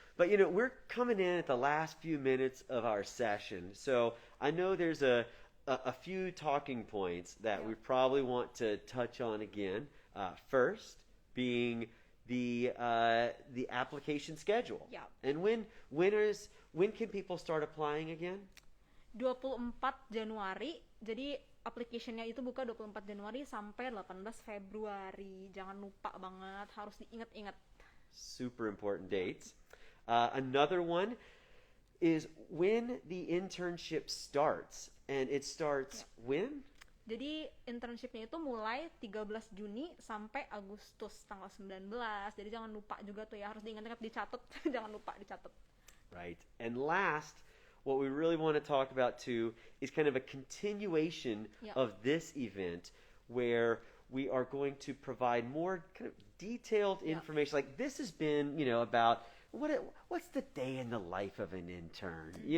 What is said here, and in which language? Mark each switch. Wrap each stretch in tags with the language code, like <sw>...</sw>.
<en>But we're coming in at the last few minutes of our session, so I know there's a few talking points that we probably want to touch on again. First, being the application schedule. Yeah. And when can people start applying again?</en> <id>24 Januari. Jadi application-nya itu buka 24 Januari sampai 18 Februari. Jangan lupa banget, harus diingat-ingat.</id> <en>Super important dates. Another one is when the internship starts. And it starts when?</en> <id>Jadi internshipnya itu mulai 13 Juni sampai Agustus tanggal 19. Jadi jangan lupa juga tuh ya, harus diingat-ingat, dicatat. Jangan lupa dicatat.</id> <en>Right. And last, what we really want to talk about too is kind of a continuation of this event where we are going to provide more kind of detailed information. Like this has been, about what's the day in the life of an intern?</en>